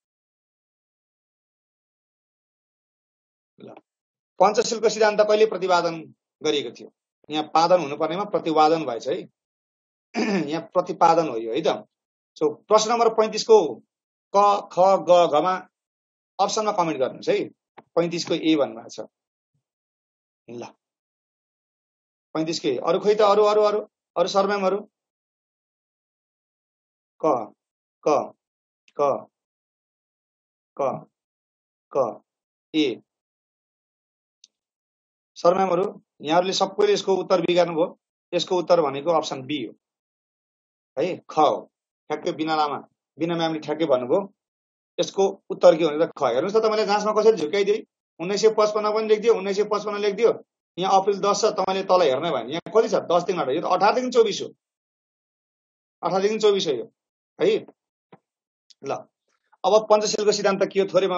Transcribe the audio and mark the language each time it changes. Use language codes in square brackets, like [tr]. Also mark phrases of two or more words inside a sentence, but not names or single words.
[ne] ल पञ्चशीलको सिद्धान्त कहिले प्रतिपादन गरिएको थियो यहाँ पादन हुनुपर्नेमा प्रतिपादन भएछ है यहाँ प्रतिपादन हो यो है त सो प्रश्न नम्बर 35 को क ख ग घ मा अप्सनमा कमेन्ट गर्नुहोस् है 35 को ए भन्नुभएको छ ल 35 को ए अरु खोइ त अरु सरम्यामहरु क क क क क ए सरम्यामहरु यहाँहरुले सबैले यसको उत्तर बिगार्नु भयो यसको उत्तर भनेको अप्सन बी हो है ख हो ठ्याक्कै बिना लामा बिना म्यामले ठ्याक्कै भन्नुभयो यसको उत्तर के भनेर ख हेर्नुस् त तपाईले जाँचमा कसरी झुकाइदिए 1955 पनि लेख्दियो 1955 लेख्दियो यहाँ अप्रिल 10 छ तपाईले तल हेर्नै भएन यहाँ कति छ 10 देखि 18 यो 18 देखि 24 हो 18 देखि 24 हो यो है ल अब पञ्चशीलको सिद्धान्त के हो थोरैमा